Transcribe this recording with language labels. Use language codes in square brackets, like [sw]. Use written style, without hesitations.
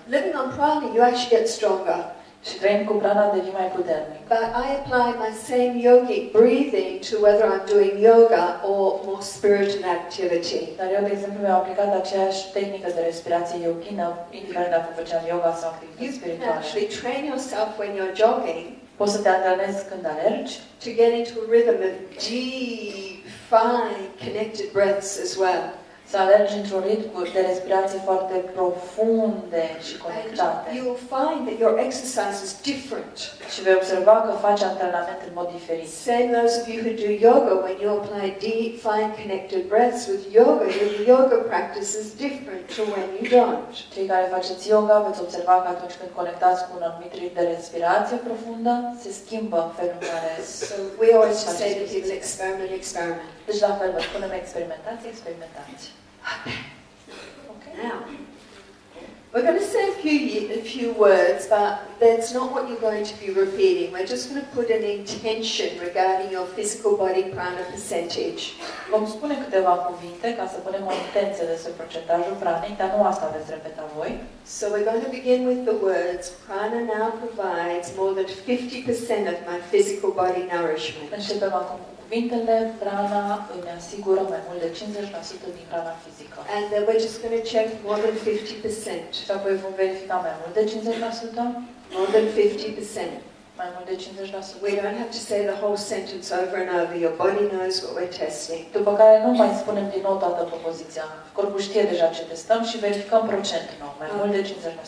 [en] living on prana, you actually get stronger. [ro] Și trăind cu prana devii mai puternic. [en] But I apply my same yogic breathing to whether I'm doing yoga or more spiritual activity. [ro] Dar eu, de exemplu, mi-am aplicat aceeași tehnică de respirație yoghină, indiferent dacă făceam yoga sau [en] You [ro] activități [en] can [ro] spirituale. [en] actually train yourself when you're jogging [ro] Poți să te antrenezi când alergi, [en] to get into a rhythm of deep, fine, connected breaths as well. [ro] să alergi într-un ritm de respirație foarte profunde și conectate. [en] And you'll find that your exercise is different. [ro] Și vei observa că faci antrenament în mod diferit. [en] Same those of you who do yoga, when you apply deep, fine, connected breaths with yoga, your yoga practice is different to when you don't. [ro] Cei care faceți yoga veți observa că atunci când conectați cu un anumit ritm de respirație profundă, se schimbă felul în care... [en] So we always just say to people, experiment, experiment. [ro] Deci la fel, vă spunem experimentați, experimentați. [en] Ok? Now, we're going to say a few words, but that's not what you're going to be repeating. We're just going to put an intention regarding your physical body prana percentage. [ro] Vom spune câteva cuvinte ca să punem o intenție despre procentajul pranei, dar nu asta veți repeta voi. [en] So we're going to begin with the words, prana now provides more than 50% of my physical body nourishment. [ro] Începem acum cu cuvintele, prana îmi asigură mai mult de 50% din hrana fizică. [en] And then we're just going to check more than 50%. [ro] Și apoi vom verifica mai mult de 50%, [en] More than 50%. [ro] mai mult de 50%. [en] We don't have to say the whole sentence over and over. Your body knows what we're testing. [ro] După care nu mai spunem din nou toată propoziția. Corpul știe deja ce testăm și verificăm procentul nou, mai mult de 50%.